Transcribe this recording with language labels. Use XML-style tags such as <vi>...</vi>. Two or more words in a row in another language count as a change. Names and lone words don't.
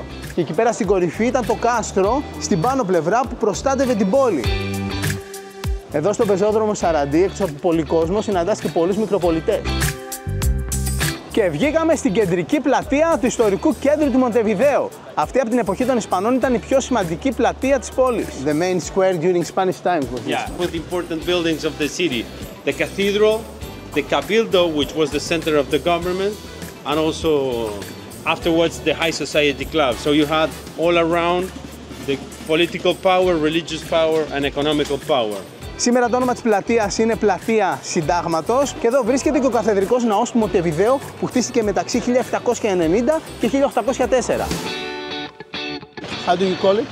<el>Και εκεί πέρα στην κορυφή ήταν το κάστρο, στην πάνω πλευρά που προστάτευε την πόλη. Εδώ στο πεζόδρομο Σαραντί, έξω από πολύ κόσμο, συναντάς και πολλούς μικροπολιτές. Και βγήκαμε στην κεντρική πλατεία του ιστορικού κέντρου του Μοντεβιδέο. Αυτή από την εποχή των Ισπανών ήταν η πιο σημαντική πλατεία της πόλης.</el> <en>The main square during Spanish times. Yeah, with important buildings of the city. The cathedral, the cabildo, which was the center of the government, and also afterwards the high society club. So you had all around the political power, religious power, and economical power.</en> <el>Σήμερα το όνομα της πλατείας είναι Πλατεία Συντάγματος και εδώ βρίσκεται και ο καθεδρικός ναός του Μοντεβιδέο που χτίστηκε μεταξύ 1790 και 1804.</el> <en>How do you call it?</en>